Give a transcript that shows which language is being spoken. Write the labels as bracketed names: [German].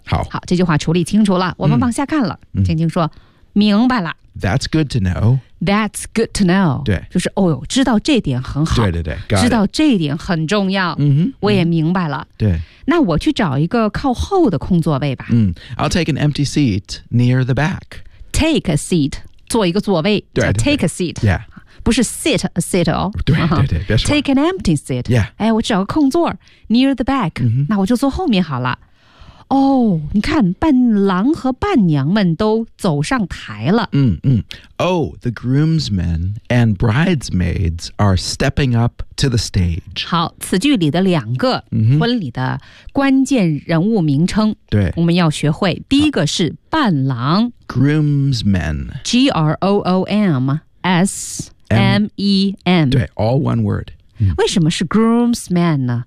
[Chinese] 好这句话处理清楚了我们往下看了、嗯、静静说明白了 [English] That's good to know That's good to know. [Chinese] 对，就是哦呦，知道这点很好。对对对，知道这一点很重要。嗯哼，我也明白了。对，那我去找一个靠后的空座位吧。 [English] 嗯 ，I'll take an empty seat near the back. Take a seat， [Chinese] 坐一个座位。对, 对, 对 [English] ，take a seat。 Yeah， [Chinese] 不是 [English] sit a seat [Chinese] 哦。对对对，别说。 [English] Take an empty seat. Yeah， [Chinese] 哎，我找个空座 [English] near the back，、嗯、 [Chinese] 那我就坐后面好了。哦、oh, ，你看，伴郎和伴娘们都走上台了。嗯嗯。 [English] Oh, the groomsmen and bridesmaids are stepping up to the stage. [Chinese] 好，此句里的两个婚礼的关键人物名称，对、 mm-hmm. ，我们要学会。第一个是伴郎 [English] ，groomsmen. G R O O M S M E N. 对 ，all one word.、 [Chinese] Mm-hmm. 为什么是 groomsmen 呢？